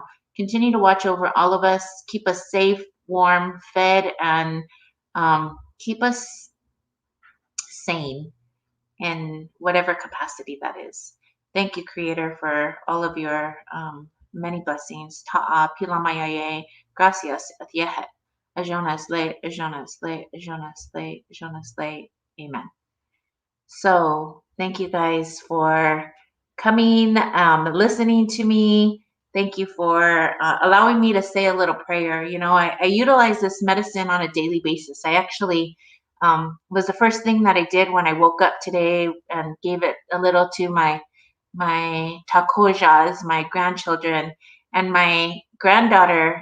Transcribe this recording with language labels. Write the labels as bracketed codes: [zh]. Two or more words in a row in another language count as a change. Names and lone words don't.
[en] Continue to watch over all of us, keep us safe, warm, fed, and keep us sane in whatever capacity that is. Thank you, Creator, for all of your Many blessings. [lkt] Ta'a pilamayaye. Gracias. Atiehet. Ajonas le. Ajonas le. Ajonas le. Ajonas le. [en] Amen. So thank you guys for coming, listening to me. Thank you for allowing me to say a little prayer. I utilize this medicine on a daily basis. I actually was the first thing that I did when I woke up today, and gave it a little to my takojas, my grandchildren, and my granddaughter.